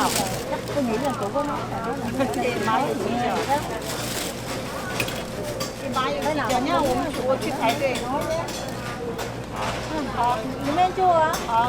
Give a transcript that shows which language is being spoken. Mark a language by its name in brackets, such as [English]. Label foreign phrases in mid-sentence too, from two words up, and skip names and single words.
[Vietnamese] tôi nghĩ là của nó là nó là cái máy của chị đó. [Chinese] 妈有鸡脚，你看我去排队。好，里面坐啊。好，